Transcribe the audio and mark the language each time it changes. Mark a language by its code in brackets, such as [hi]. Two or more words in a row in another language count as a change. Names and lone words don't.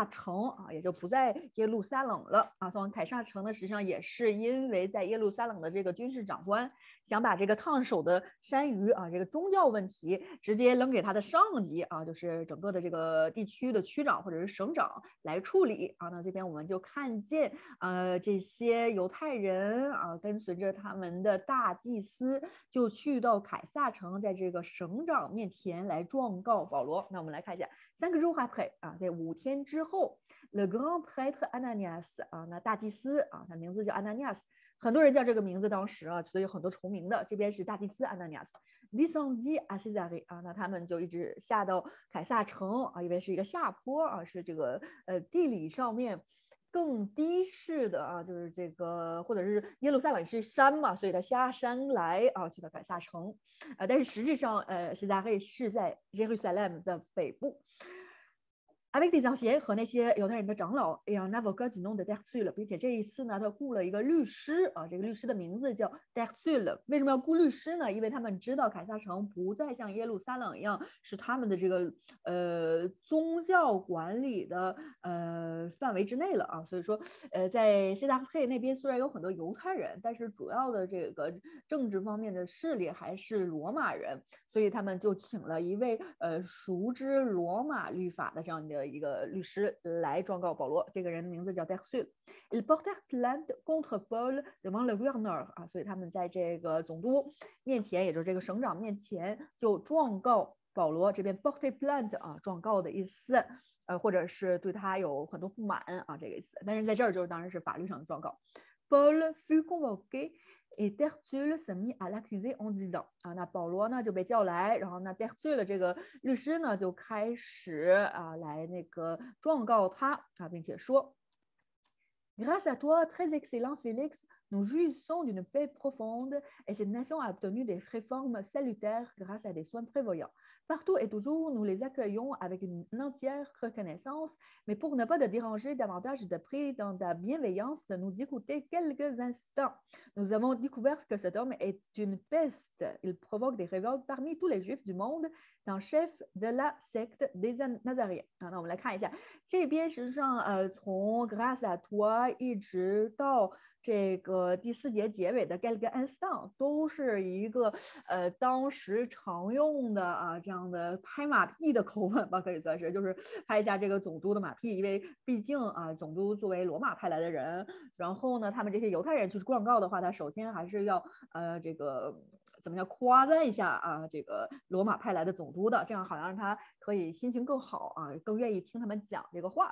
[zh] 城也就不在耶路撒冷了送往凯撒城呢，实际上也是因为在耶路撒冷的这个军事长官想把这个烫手的山芋这个宗教问题直接扔给他的上级就是整个的这个地区的区长或者是省长来处理那这边我们就看见这些犹太人跟随着他们的大祭司就去到凯撒城，在这个省长面前来状告保罗。那我们来看一下 [fr] 3 jours après [zh] 在5天之后 ， [fr] le grand prêtre Ananias [zh] 那大祭司他名字叫 Ananias， 很多人叫这个名字，当时所以有很多重名的。这边是大祭司 Ananias [fr] descendit à Césarée [zh] 那他们就一直下到凯撒城因为是一个下坡是这个地理上面更低势的就是这个或者是耶路撒冷是山嘛，所以他下山来去到凯撒城但是实质上Césarée是在耶路撒冷的北部。 [fr] avec des anciens [zh] 和那些犹太人的长老 [fr] et un avocat du nom de Tertulle， [zh] 并且这一次呢，他雇了一个律师这个律师的名字叫 Tertulle。为什么要雇律师呢？因为他们知道凯撒城不再像耶路撒冷一样是他们的这个宗教管理的范围之内了所以说在西达佩那边虽然有很多犹太人，但是主要的这个政治方面的势力还是罗马人，所以他们就请了一位熟知罗马律法的这样的一个律师来状告保罗。这个人的名字叫 Tertulle。 [fr] Ils portèrent plainte contre Paul devant le gouverneur [zh] 所以他们在这个总督面前，也就是这个省长面前就状告保罗。这边 [fr] porter plainte [zh] 状告的意思或者是对他有很多不满这个意思。 [fr] 但是在这儿就是当然是法律上的状告。Paul fut convoqué et Tertulle se mit à l'accuser en disant [zh] 那保罗呢就被叫来，然后呢 Tertulle 这个律师呢就开始来那个状告他并且说 [fr] Grâce à toi, très excellent Félix, nous jouissons d'une paix profonde et cette nation a obtenu des réformes salutaires grâce à des soins prévoyants. Partout et toujours, nous les accueillons avec une entière reconnaissance, mais pour ne pas te déranger davantage, je te prie dans ta bienveillance de nous écouter quelques instants. Nous avons découvert que cet homme est une peste. Il provoque des révoltes parmi tous les juifs du monde, un chef de la secte des Nazaréens. [zh] 那我们来看一下，这边实际上从 [fr] Grâce à toi [zh] 一直到这个第4节结尾的 [fr] quelques instants [zh] 都是一个当时常用的这样的拍马屁的口吻吧，可以算是就是拍一下这个总督的马屁，因为毕竟总督作为罗马派来的人，然后呢他们这些犹太人去状告的话，他首先还是要这个怎么叫夸赞一下这个罗马派来的总督的，这样好像让他可以心情更好更愿意听他们讲这个话。